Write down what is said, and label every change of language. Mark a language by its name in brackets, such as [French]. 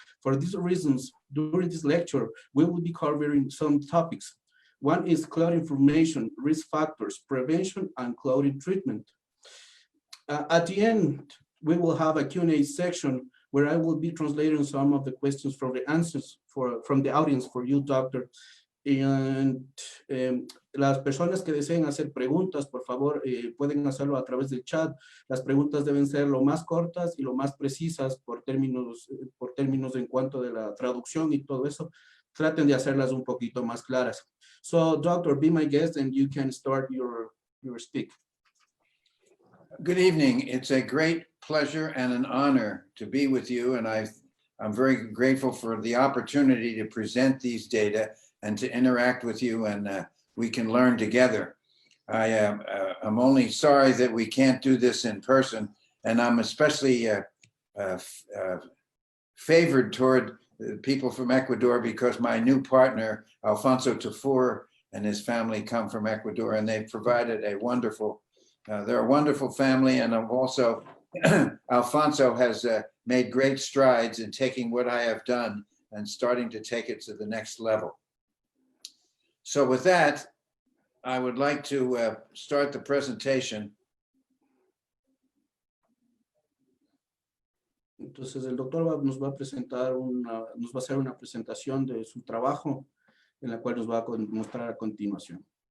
[English] For these reasons, during this lecture, we will be covering some topics. One is cloud information, risk factors, prevention, and clothing treatment. At the end, we will have a Q&A section where I will be translating some of the questions from the answers from the audience for you, doctor. [Spanish] And las personas que deseen hacer preguntas, por favor, pueden hacerlo a través del chat. Las preguntas deben ser lo más cortas y lo más precisas por términos en cuanto de la traducción y todo eso. Traten de hacerlas un poquito más claras. [English] So, doctor, be my guest and you can start your speak. Good evening. It's a great pleasure and an honor to be with you, and I'm very grateful for the opportunity to present these data and to interact with you, and we can learn together. I'm only sorry that we can't do this in person, and I'm especially favored toward people from Ecuador because my new partner, Alfonso Tafur, and his family come from Ecuador, and they've provided a wonderful, they're a wonderful family, and I'm also, Alfonso has made great strides in taking what I have done and starting to take it to the next level. So with that, I would like to start the presentation. [Spanish] Entonces el doctor nos va a presentar nos va a hacer una presentación de su trabajo en la cual nos va a mostrar a continuación.